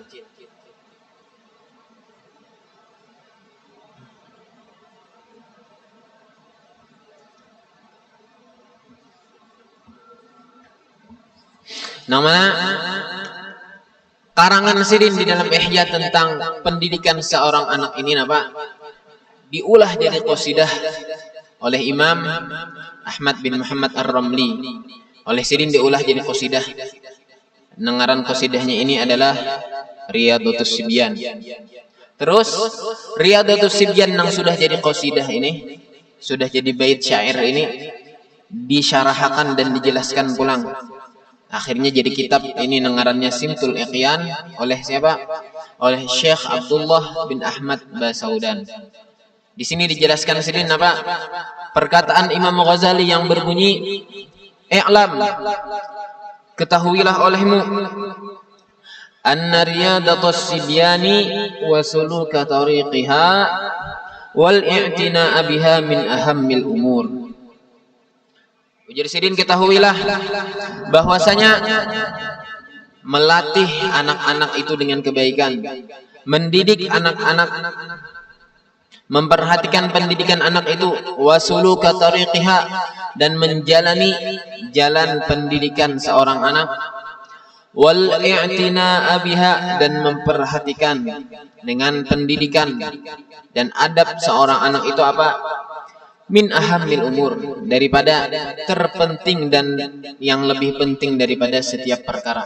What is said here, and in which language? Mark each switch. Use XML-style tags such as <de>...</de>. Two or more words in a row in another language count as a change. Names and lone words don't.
<bjn>Namanya karangan Sidin di dalam Ihya tentang pendidikan seorang anak ini diulah jadi qasidah oleh Imam Ahmad bin Muhammad Ar-Ramli. Oleh Sidin diulah jadi qasidah. Nengaran qasidahnya ini adalah Riyadatus Sibyan. Terus Riyadatus Sibyan yang sudah jadi qasidah ini, sudah jadi bait syair ini disyarahkan dan dijelaskan pulang. Akhirnya jadi kitab ini nengarannya Simtul Iqyan oleh siapa? Oleh Syekh Abdullah bin Ahmad Basaudan. Di sini dijelaskan Sidin perkataan Imam Ghazali yang berbunyi, "I'lam, ketahuilah olehmu,</bjn> <ar>أن رياضة الصبيان وسلوك طريقها والاعتناء بها من أهم الأمور." Ujar Sidin, ketahuilah bahwasanya melatih anak-anak itu dengan kebaikan, mendidik anak-anak, memperhatikan pendidikan anak itu, وسلوك طريقها, dan menjalani jalan pendidikan seorang anak, والاعتناء بها, dan memperhatikan dengan pendidikan dan adab seorang anak itu من أهم الأمور, daripada terpenting dan yang lebih penting daripada setiap perkara.</ar>